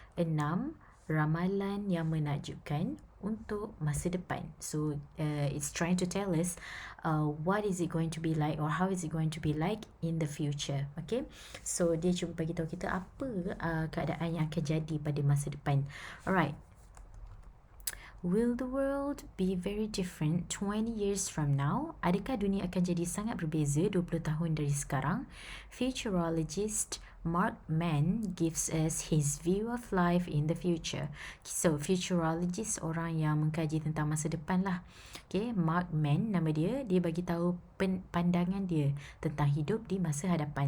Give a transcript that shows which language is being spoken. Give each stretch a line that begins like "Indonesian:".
Malay: 6 ramalan yang menakjubkan untuk masa depan.
English: So it's trying to tell us what is it going to be like, or how is it going to be like in the future.
Malay: Okay, so dia cuba bagi tahu kita apa keadaan yang akan jadi pada masa depan. Alright.
English: Will the world be very different 20 years from now?
Malay: Adakah dunia akan jadi sangat berbeza 20 tahun dari sekarang?
English: Futurologist Mark Mann gives us his view of life in the future.
Malay: So, futurologist, orang yang mengkaji tentang masa depan lah. Okay, Mark Mann nama dia bagi tahu pandangan dia tentang hidup di masa hadapan.